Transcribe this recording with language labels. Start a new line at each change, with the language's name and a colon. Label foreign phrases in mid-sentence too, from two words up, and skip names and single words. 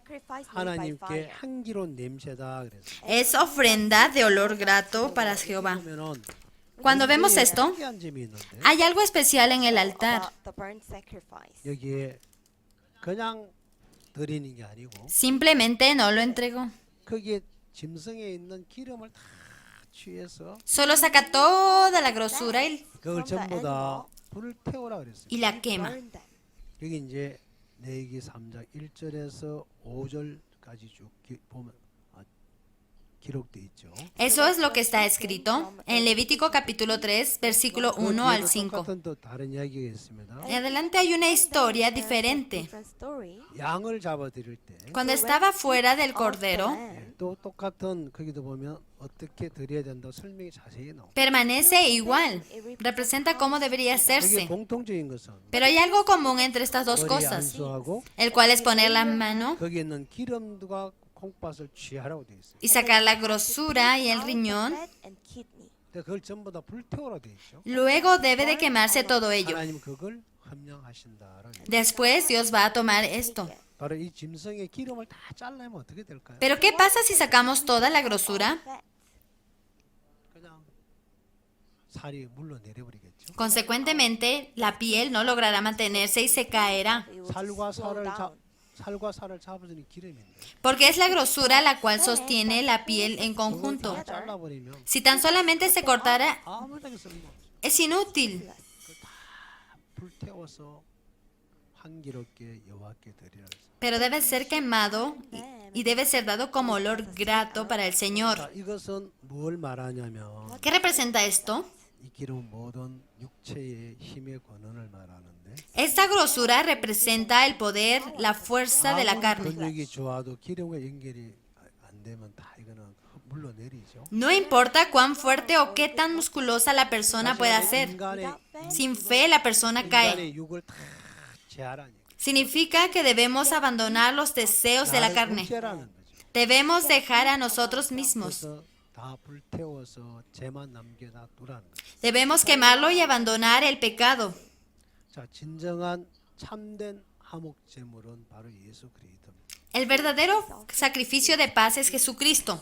Korean: 하나님께 향기로운 냄새다 그랬어요.
Spanish: es ofrenda de olor grato para Jehová.
Korean: 그러면은
Spanish: Cuando vemos esto,
Korean: 특이한 점이 있는데
Spanish: hay algo especial en el altar.
Korean: 여기에 그냥 드리는 게 아니고
Spanish: Simplemente no lo entregó.
Korean: 거기에 짐승에 있는 기름을 다 취해서
Spanish: Solo saca toda la grosura
Korean: 그걸 전부 다 불을 태우라 그랬어요.
Spanish: y la quema.
Korean: 여기 이제 레위기 3장 1절에서 5절까지 쭉 보면 기록돼 있죠.
Spanish: Eso es lo que está escrito en Levítico capítulo 3, versículo 1 al 5.
Korean: 똑같은 또 다른 이야기가 있습니다.
Spanish: En adelante hay una historia diferente.
English: Different story.
Korean: 양을 잡아들일 때 또
Spanish: Cuando estaba fuera del cordero,
Korean: 똑같은 거기도 보면 어떻게 드려야 된다 설명이 자세히 나옵니다.
Spanish: permanece igual. Representa cómo debería
Korean: 여기
Spanish: hacerse.
Korean: 공통적인 것은
Spanish: Pero hay algo común entre estas dos
Korean: 머리에
Spanish: cosas,
Korean: 안수하고
Spanish: el cual es poner la mano
Korean: 거기에 있는 기름과 콩팥을 취하라고 되어 있어요.
Spanish: y sacar la grosura y el riñón.
English: Fat and kidney.
Korean: 근데 그걸 전부 다 불태우라 되어 있죠.
Spanish: Luego debe de quemarse todo ello.
Korean: 하나님 그걸 함량하신다라는 얘기예요.
Spanish: Después Dios va a tomar esto.
Korean: 바로 이 짐승의 기름을 다 잘라면 어떻게 될까요?
Spanish: Pero ¿qué pasa si sacamos toda la grosura? Fat.
Korean: 그냥 살이 물러 내려버리겠죠.
Spanish: Consecuentemente, la piel no logrará mantenerse y se caerá,
English: It will just
Korean: 살과
English: slow
Korean: 살을
English: down.
Korean: 살과 살을 잡아주는 기름인데
Spanish: porque es la grosura la cual sostiene la piel en
Korean: 그걸
Spanish: conjunto.
Korean: 다 잘라버리면
Spanish: Si tan solamente se cortara,
Korean: 아무데나 쓸모없어.
Spanish: es inútil.
Korean: 불태워서 향기롭게 여호와께 드리라.
Spanish: Pero debe ser quemado y debe ser dado como olor grato para el Señor.
Korean: 자, 이것은 뭘 말하냐면
Spanish: ¿Qué representa esto?
Korean: 이 기름은 모든 육체의 힘의 권한을 말하는데
Spanish: Esta grosura representa el poder, la fuerza de la
Korean: 아무리
Spanish: carne.
Korean: 근육이 좋아도 기름과 연결이 안 되면 다 이거는 물러내리죠.
Spanish: No importa cuán fuerte o qué tan musculosa la persona pueda ser.
Korean: 인간의
Spanish: Sin fe la persona cae.
Korean: 인간의 육을 다 제하라니.
Spanish: Significa que debemos abandonar los deseos de la carne.
Korean: 제라는 거죠.
Spanish: Debemos dejar a nosotros mismos.
Korean: 그래서 다 불태워서 죄만 남겨놔두라는 거죠.
Spanish: Debemos quemarlo y abandonar el pecado.
Korean: 자, 진정한 참된 화목 제물은 바로 예수 그리스도입니다.
Spanish: El verdadero sacrificio de paz es Jesucristo.